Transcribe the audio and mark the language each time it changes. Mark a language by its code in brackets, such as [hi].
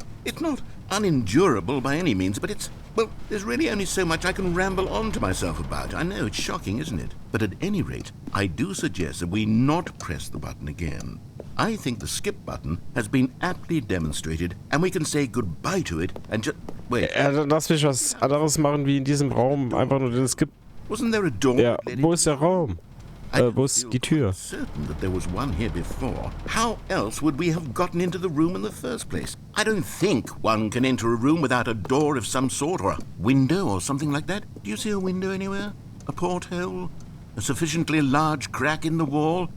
[en] It's not unendurable by any means, but well, there's really only so much I can ramble on to myself about. I know, it's shocking, isn't it? But at any rate, I do suggest that we not press the button again. I think the skip button has been aptly demonstrated, and we can say goodbye to it and just... Wait. [de] Lass mich was anderes machen, wie in diesem Raum einfach nur den Skip. [en] Wasn't there a door? [de] Ja, wo ist der Raum? Wo ist die Tür? [en] Certain that there was one here before. How else would we have gotten into the room in the first place? I don't think one can enter a room without a door of some sort, or a window, or something like that. Do you see a window anywhere? A porthole? A sufficiently large crack in the wall?